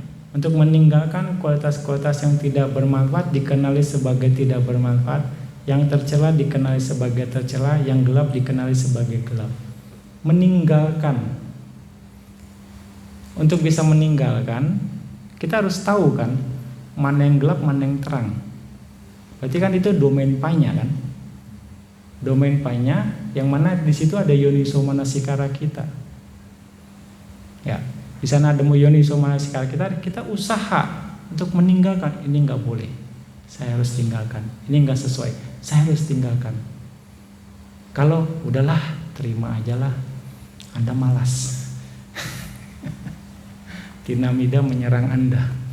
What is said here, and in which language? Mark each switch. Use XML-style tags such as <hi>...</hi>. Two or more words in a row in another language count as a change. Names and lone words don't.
<id>Untuk meninggalkan kualitas-kualitas yang tidak bermanfaat dikenali sebagai tidak bermanfaat, yang tercela dikenali sebagai tercela, yang gelap dikenali sebagai gelap. Meninggalkan. Untuk bisa meninggalkan, kita harus tahu kan mana yang gelap, mana yang terang. Berarti kan itu domain panya kan? Domain panya yang mana di situ ada</id> <pi>yoniso manasikara</pi> <id>kita. Ya. Di sana ada</id> <pi>yoniso manasikara</pi> <id>kita usaha untuk meninggalkan. Ini nggak boleh, saya harus tinggalkan. Ini nggak sesuai, saya harus tinggalkan. Kalau udahlah, terima aja lah, Anda malas. Tinamida menyerang Anda.</id>